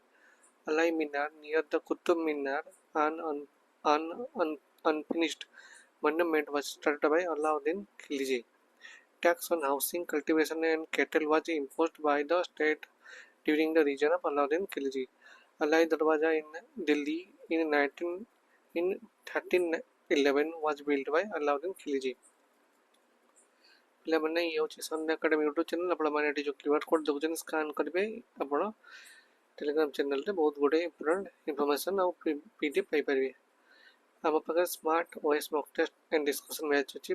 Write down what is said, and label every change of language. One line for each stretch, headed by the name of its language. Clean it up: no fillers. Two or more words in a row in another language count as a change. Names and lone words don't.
English: Alai Minar near the Qutub Minar, an unfinished monument, was started by Alauddin Khilji. Tax on housing, cultivation and cattle was imposed by the state during the region of Alauddin Khilji. Alai Darwaza in Delhi in 1311 was built by Alauddin Khilji.
Odia: ପିଲାମାନେ ଇଏ ହେଉଛି ସନ୍ଧ୍ୟା ଏକାଡେମୀ ୟୁଟ୍ୟୁବ୍ ଚ୍ୟାନେଲ୍। ଆପଣମାନେ ଏଠି ଯେଉଁ
English: QR code
Odia: ଦେଖୁଛନ୍ତି ସ୍କାନ୍ କରିବେ। ଆପଣ ଟେଲିଗ୍ରାମ ଚ୍ୟାନେଲ୍ରେ ବହୁତ ଗୁଡ଼ିଏ
English: important information
Odia: ଆଉ PDF ପାଇପାରିବେ। ଆମ ପାଖରେ
English: smart OS mock test and discussion match
Odia: ଅଛି।